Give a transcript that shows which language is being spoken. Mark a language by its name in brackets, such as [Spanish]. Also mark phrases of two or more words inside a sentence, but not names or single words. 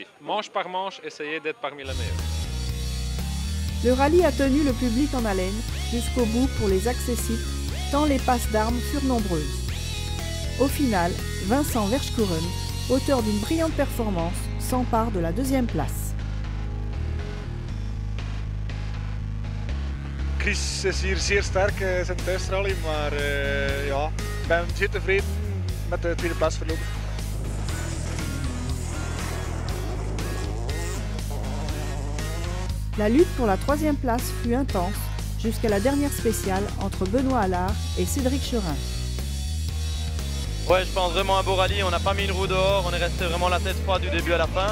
[French] Manche par manche, essayer d'être parmi les meilleurs. Le rallye a tenu le public en haleine jusqu'au bout pour les accessites, tant les passes d'armes furent nombreuses. Au final, Vincent Verschkuren, auteur d'une brillante performance, s'empare de la 2e place. [Dutch] Chris is hier zeer sterk, zijn thuisrally, maar ja, ik ben zeer tevreden met de tweede plaats verlopen. [French] La lutte pour la 3e place fut intense jusqu'à la dernière spéciale entre Benoît Allard et Cédric Cherin. Ouais, je pense vraiment un beau rallye, on n'a pas mis une roue dehors, on est resté vraiment la tête froide du début à la fin.